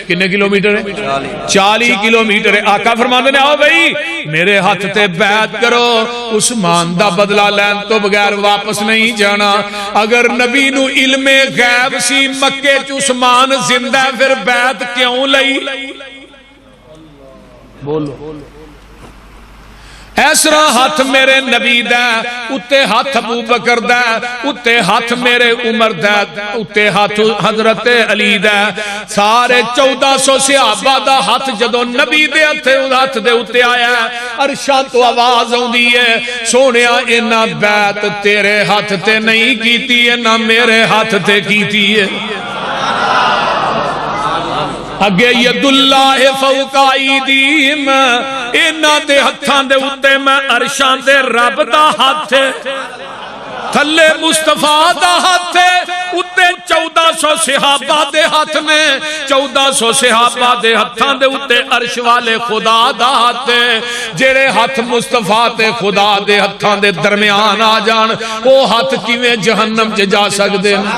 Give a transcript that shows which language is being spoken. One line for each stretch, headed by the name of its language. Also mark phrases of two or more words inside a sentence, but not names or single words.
Punjabi: کنے کلومیٹر ہے؟ 40 کلومیٹر ہے. آقا فرماندے نے آؤ بھئی میرے ہاتھ تے بیعت کرو, عثمان دا بدلہ لین تو بغیر واپس نہیں جانا. اگر نبی نو علم غیب سی مکے چ عثمان زندہ پھر بیعت کیوں لئی؟ بولو ایسرا ہاتھ میرے نبی دا اتے ہاتھ ابو بکر دا اتے ہاتھ میرے عمر دا اتے ہاتھ حضرت علی دا سارے 1400 صحابہ دا ہاتھ جدو نبی دے ہاتھ دے اتے آیا عرشاں تو آواز ہوندی ہے سونیا اینا بیعت تیرے ہاتھ تے نہیں کیتی ہے نہ میرے ہاتھ تے کیتی ہے اگے
Arabic: ید اللہ فوق ایدیہم
Punjabi: اینا دے ہتھاں دے اتے میں عرشاں دے رب دا ہاتھ تھلے مصطفیٰ دا ہاتھ اتے 1400 صحابہ دے ہاتھ میں 1400 صحابہ دے ہتھاں دے اتے عرش والے خدا دا ہاتھ جڑے ہاتھ مصطفیٰ تے خدا دے ہتھاں دے درمیان آ جان وہ ہاتھ کیویں جہنم چ جا سکدے